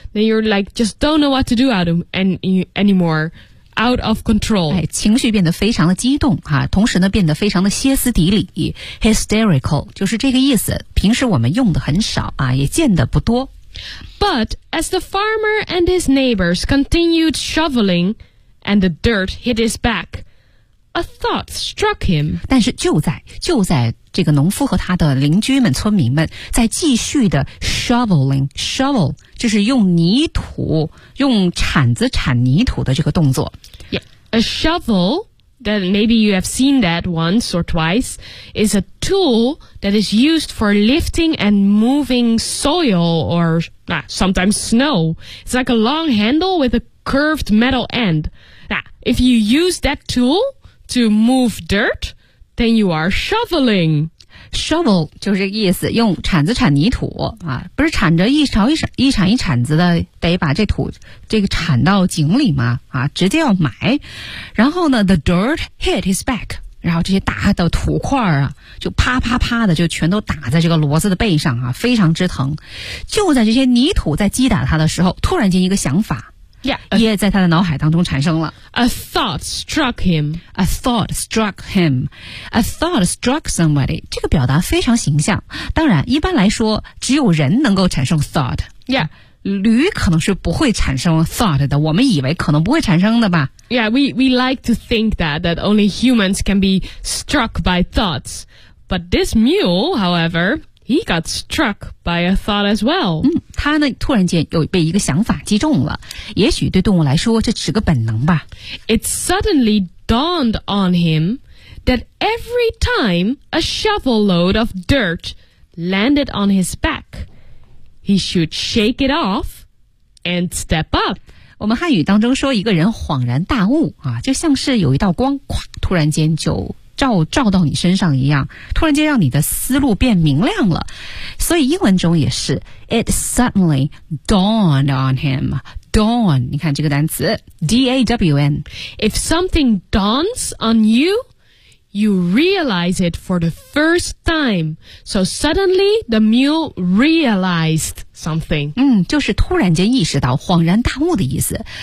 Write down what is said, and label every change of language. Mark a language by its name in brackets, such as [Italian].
[English] Then you're like, just don't know what to do out of anymore. Out of control. [Chinese] 哎，情绪变得非常的激动啊，同时呢变得非常的歇斯底里。 Hysterical, 就是这个意思。平时我们用的很少啊，也见得不多。 [English] But as the farmer and his neighbors continued shoveling and the dirt hit his back, a thought struck him. [Chinese] 但是就在这个农夫和他的邻居们村民们在继续的 shoveling shovel 就是用泥土用铲子铲泥土的这个动作 [English] Yeah, a shovel that maybe you have seen that once or twice is a tool that is used for lifting and moving soil or sometimes snow. It's like a long handle with a curved metal end. Now, if you use that tool to move dirtThen you are shoveling. [Chinese] Shovel 就是这个意思，用铲子铲泥土啊，不是铲着一铲一铲子的，得把这土这个铲到井里吗？啊，直接要埋。然后呢 ， [English] the dirt hit his back， [Chinese] 然后这些大的土块啊，就啪啪啪的就全都打在这个骡子的背上啊，非常之疼。就在这些泥土在击打他的时候，突然间一个想法。 [English] Yeah, [Chinese] 也在他的脑海当中产生了。 [English] A thought struck him. A thought struck him. A thought struck somebody. [Chinese] 这个表达非常形象。当然，一般来说，只有人能够产生 thought. [English] Yeah. [Chinese] 驴可能是不会产生 thought 的，我们以为可能不会产生的吧。 [English] Yeah, we like to think that only humans can be struck by thoughts. But this mule, however... He got struck by a thought as well. [Chinese] 他呢突然间又被一个想法击中了。也许对动物来说这是个本能吧。 [English] It suddenly dawned on him that every time a shovel load of dirt landed on his back, he should shake it off and step up. [Chinese] 我们汉语当中说一个人恍然大悟啊，就像是有一道光哗突然间就照到你身上一样，突然间让你的思路变明亮了。所以英文中也是 ， [English] it suddenly dawned on him. [Chinese] Dawn， 你看这个单词 ，D-A-W-N。 [English] If something dawns on you, you realize it for the first time. So suddenly, the mule realized something. [Chinese] 就是突然间意识到，恍然大悟的意思。